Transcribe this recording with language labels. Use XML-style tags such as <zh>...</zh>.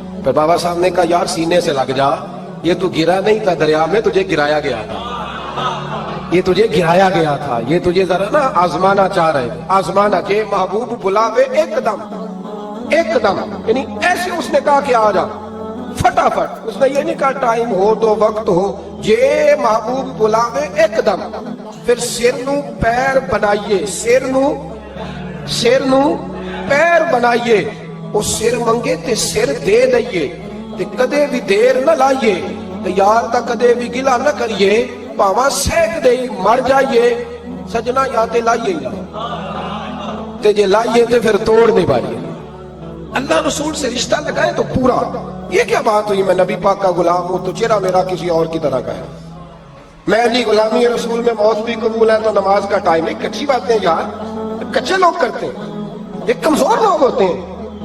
<ur>پھر بابا صاحب نے کہا یار سینے سے لگ جا، یہ تو گرا نہیں تھا دریا میں، تجھے گرایا گیا تھا، یہ تجھے گرایا گیا تھا، یہ تجھے ذرا نا آزمانا چاہ رہے، آزمانا کہ محبوب بلاوے ایک دم یعنی ایسے اس نے کہا کہ آ جا فٹافٹ. اس نے یہ نہیں کہا ٹائم ہو تو وقت ہو، یہ محبوب بلاوے ایک دم.</ur> <pa>پھر سر نو پیر بنائیے، سر نو پیر بنائیے. وہ سر منگے تے سر دے دئیے تے کدے بھی دیر نہ لائیے تے یار تا کدے بھی گلا نہ کریے، پاواں سیک دے مر جائیے سجنا یا تے لائیے تے جے لائیے تے پھر توڑ نہیں پائیے.</pa> <ur>اللہ رسول سے رشتہ لگائے تو پورا. یہ کیا بات ہوئی میں نبی پاک کا غلام ہوں تو چہرہ میرا کسی اور کی طرح کا ہے. میں جی غلامی رسول میں موت بھی قبول ہے تو نماز کا ٹائم نہیں. کچھی باتیں یار کچے لوگ کرتے ہیں، یہ کمزور لوگ ہوتے ہیں.</ur>